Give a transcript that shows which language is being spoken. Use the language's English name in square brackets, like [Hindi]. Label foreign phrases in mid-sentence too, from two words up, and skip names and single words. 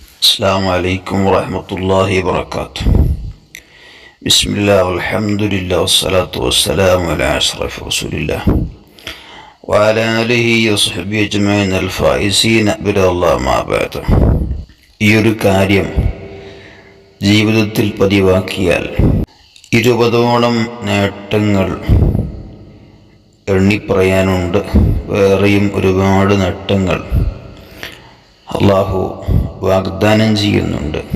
[Arabic] السلام عليكم ورحمة الله وبركاته. بسم الله والحمد لله والصلاة والسلام على أشرف رسول الله وعلى آله وصحبه أجمعين الفائزين برضا الله ما بعد. [Malayalam] ഈ ഒരു കാര്യം ജീവിതത്തിൽ പതിവാക്കിയാൽ 20ഓളം നേട്ടങ്ങൾ എണ്ണിപ്പറയാനുണ്ട്. വേറെയും ഒരുപാട് നേട്ടങ്ങൾ അള്ളാഹു വാഗ്ദാനം ചെയ്യുന്നുണ്ട്.